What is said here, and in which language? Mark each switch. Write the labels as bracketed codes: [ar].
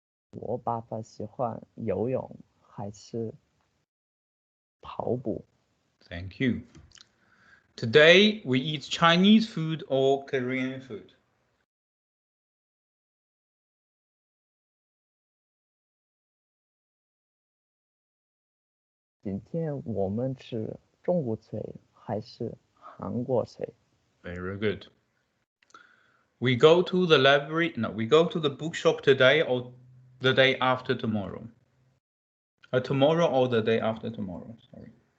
[zh] 我爸爸喜欢游泳还是跑步？ [en] Thank you. Today we eat Chinese food or Korean food. [zh] 今天我们吃中国菜还是韩国菜？ [en] Very good. We go to the library. No, we go to the bookshop today or the day after tomorrow. Tomorrow or the day after tomorrow. Sorry.